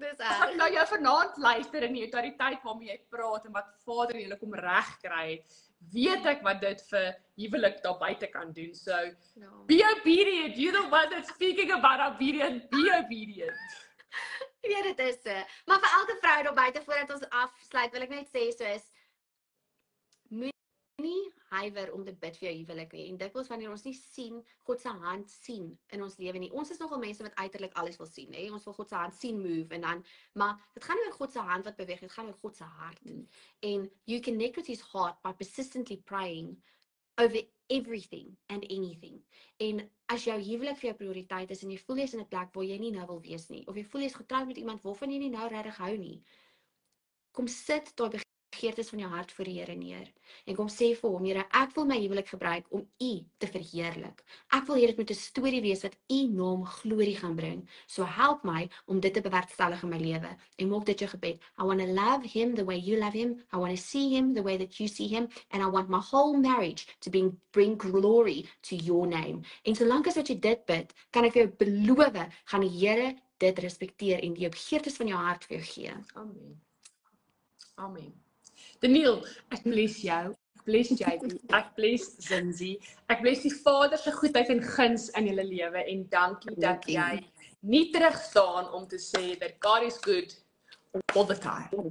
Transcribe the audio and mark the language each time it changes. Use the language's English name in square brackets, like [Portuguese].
[Afrikaans] As ek nou jou vanaand luister en die autoriteit waarmee jy praat en wat Vader julle kom regkry, weet ek wat dit vir huwelik daar buite kan doen. [English] So, be obedient. You're the one that's speaking about obedience. Be obedient. [Afrikaans] Ja, dit is so. Maar vir elke vrou daar buite, voordat ons afsluit, wil ek net sê soos moenie huiwer om te bid vir jou huwelik nie. En dikwels wanneer ons nie sien, God se hand sien in ons lewe nie. Ons is nogal mense wat uiterlik alles wil sien, hè. Ons wil God se hand sien move en dan, maar dit gaan nie oor God se hand wat beweeg, dit gaan oor God se hart. [English] En you connect with his heart by persistently praying over everything and anything. [Afrikaans] En as jou huwelik vir jou prioriteit is en jy voel jy's in 'n plek waar jy nie nou wil wees nie, of jy voel jy's getroud met iemand waarvan jy nie nou regtig hou nie, kom sit daai begeertes van jou hart voor die Here neer. En kom sê vir hom, Here, ek wil my huwelik gebruik om U te verheerlik. Ek wil hê dit moet 'n storie wees wat U naam glorie gaan bring. So help my om dit te bewerkstellig in my lewe. En maak dit jou gebed. [English] I want to love him the way you love him. I want to see him the way that you see him. And I want my whole marriage to bring glory to your name. [Afrikaans] En solank as wat jy dit bid, kan ek vir jou beloof, gaan die Here dit respekteer en die begeertes van jou hart vir jou gee. Amen. Amen. Daniel, ek bless jou. bless JP, ek bless Zinzi, ek bless die Vader se goedheid en guns in julle lewe en dankie dat jy nie terug staan om te sê [English] that God is good all the time.